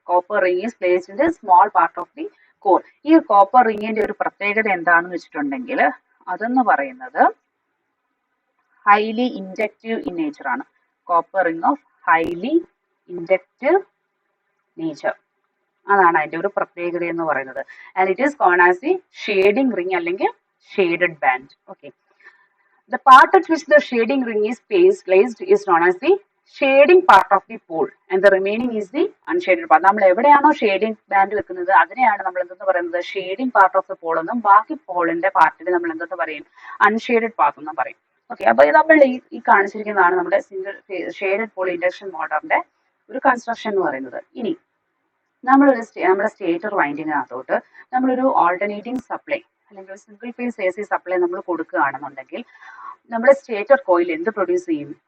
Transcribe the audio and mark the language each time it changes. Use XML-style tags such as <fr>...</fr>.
<en>Copper ring is placed in the small part of the core.</en> <ml>ഈ copper റിംഗിന്റെ ഒരു പ്രത്യേകത എന്താണെന്ന് വെച്ചിട്ടുണ്ടെങ്കിൽ അതെന്ന് പറയുന്നത്</ml> <en>highly inductive in nature</en> <ml>ആണ്.</ml> <en>copper ring of highly inductive nature,</en> <ml>അതാണ് അതിന്റെ ഒരു പ്രത്യേകത എന്ന് പറയുന്നത്.</ml> <en>and it is called as the shading ring</en> <ml>അല്ലെങ്കിൽ</ml> <en>Shaded band. Okay, the part at which the shading ring is placed is known as the shading part of the pole and the remaining is the unshaded part.</en> <ml>നമ്മൾ എവിടെയാണോ shading band വെക്കുന്നത് അതിനെയാണ് നമ്മൾ എന്തെന്ന് പറയുന്നത്? Shading part of the Paul എന്നും ബാക്കി പോളിന്റെ പാർട്ടിന് നമ്മൾ എന്തെന്ന് പറയും? അൺഷെയ്ഡഡ് പാർട്ട് എന്നും പറയും. ഓക്കെ, അപ്പൊ നമ്മൾ ഈ കാണിച്ചിരിക്കുന്നതാണ് നമ്മുടെ സിംഗിൾ ഷെയ്ഡഡ് പോൾ ഇൻഡക്ഷൻ മോട്ടറിന്റെ ഒരു കൺസ്ട്രക്ഷൻ എന്ന് പറയുന്നത്. ഇനി നമ്മുടെ സ്റ്റേറ്റർ വൈൻഡിങ്ങിനകത്തോട്ട് നമ്മളൊരു ഓൾട്ടർനേറ്റിംഗ് സപ്ലൈ അല്ലെങ്കിൽ സിംഗിൾ ഫേസ് AC സപ്ലൈ നമ്മൾ കൊടുക്കുകയാണെന്നുണ്ടെങ്കിൽ നമ്മുടെ സ്റ്റേറ്റർ കോയിൽ എന്ത് പ്രൊഡ്യൂസ് ചെയ്യും?</ml>